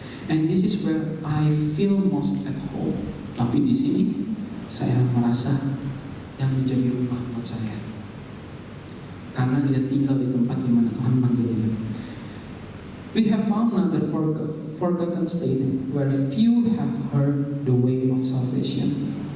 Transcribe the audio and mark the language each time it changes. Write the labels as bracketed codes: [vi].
[en] And this is where I feel most at home. [id] Tapi di sini saya merasa yang menjadi rumah buat saya, karena dia tinggal di tempat di mana Tuhan manggil dia. [en] We have found another forgotten state where few have heard the way of salvation.